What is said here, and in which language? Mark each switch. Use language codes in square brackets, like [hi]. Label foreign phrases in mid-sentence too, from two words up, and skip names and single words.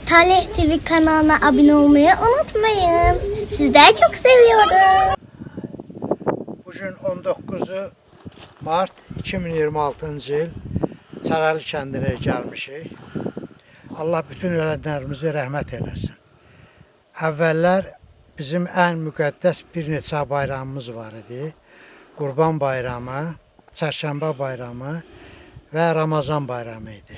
[tr] Talih TV kanalına abone olmayı unutmayın. Sizleri çok seviyorum. [az] Bugün 19 Mart 2026 yıl Çarəli kəndinə gəlmişik. Allah bütün ölənlərimizi rəhmət eləsin. Əvvəllər bizim ən müqəddəs bir neçə bayramımız var idi. Qurban bayramı, Çərşənbə bayramı və Ramazan bayramı idi.